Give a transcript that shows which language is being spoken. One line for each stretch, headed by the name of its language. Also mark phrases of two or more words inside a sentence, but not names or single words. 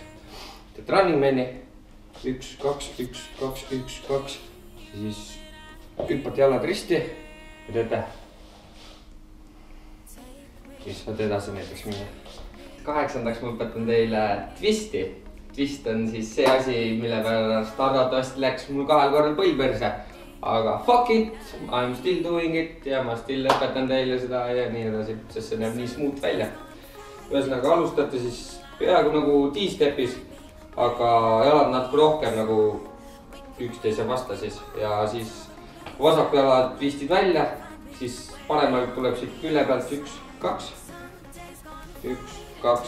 Estonian: Teed
English: running man'i,
Estonian: 1, 2, 1, 2, 1, 2, siis hüppate jalad risti ja teete. Siis saad edasi näiteks minna. 8. ma õpetan teile twisti. Twist on siis see asi, mille pärast arvatavasti läks mul 2 korral põll perse. Aga
English: fuck it, I am still doing it
Estonian: ja ma still õpetan teile seda ja nii edasi, sest see näeb nii smooth välja. Ühesõnaga alustate siis peaaegu nagu T-stepis, aga jalad natuke rohkem nagu üksteise vasta siis. Ja siis vasaku jalad twistid välja, siis paremalt tuleb siit külje pealt 1, 2, 1, 2.